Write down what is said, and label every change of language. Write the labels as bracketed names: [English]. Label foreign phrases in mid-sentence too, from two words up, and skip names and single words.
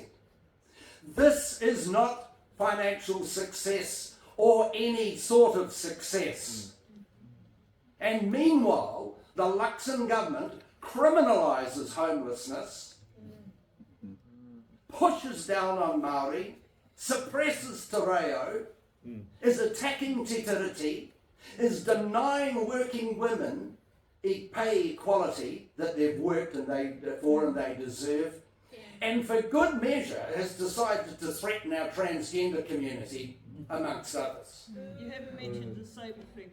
[English] This is not financial success or any sort of success. And meanwhile, the Luxon government criminalises homelessness, pushes down on Māori, suppresses [Māori] te reo, [English] is attacking [Māori] te tiriti, [English] is denying working women pay equality that they've worked and they deserve, and for good measure has decided to threaten our transgender community, amongst others. You haven't mentioned disabled people.